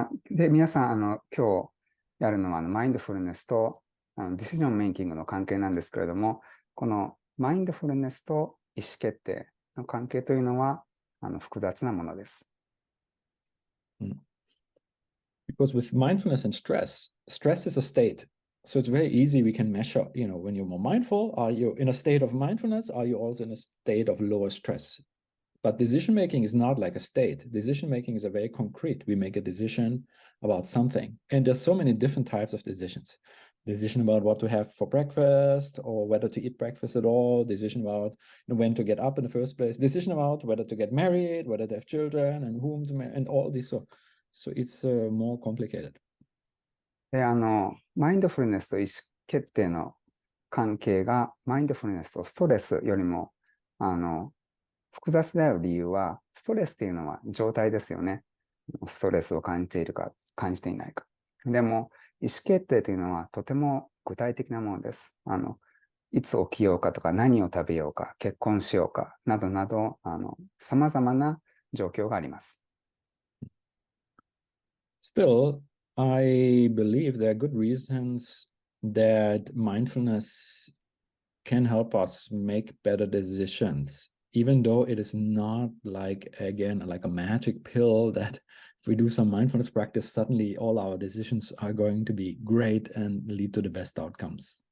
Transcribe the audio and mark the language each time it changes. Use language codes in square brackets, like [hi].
[ja] で、皆さん、今日やるのは、マインドフルネスとディシジョンメイキングの関係なんですけれども、このマインドフルネスと意思決定の関係というのは、複雑なものです。 [en] Because with mindfulness and stress, stress is a state. So it's very easy. We can measure, when you're more mindful, are you in a state of mindfulness? Are you also in a state of lower stress? But decision making is not like a state. Decision making is a very concrete. We make a decision about something. And there's so many different types of decisions. Decision about what to have for breakfast or whether to eat breakfast at all. Decision about when to get up in the first place. Decision about whether to get married, whether to have children, and whom to marry, and all these. So it's more complicated. [ja] で、マインドフルネスと意思決定の関係が、マインドフルネスとストレスよりも、複雑である理由は、ストレスっていうのは状態ですよね。ストレスを感じているか、感じていないか。でも、意思決定というのはとても具体的なものです。いつ起きようかとか、何を食べようか、結婚しようか、などなど、様々な状況があります。 [en] Still, I believe there are good reasons that mindfulness can help us make better decisions, even though it is not like a magic pill that if we do some mindfulness practice, suddenly all our decisions are going to be great and lead to the best outcomes.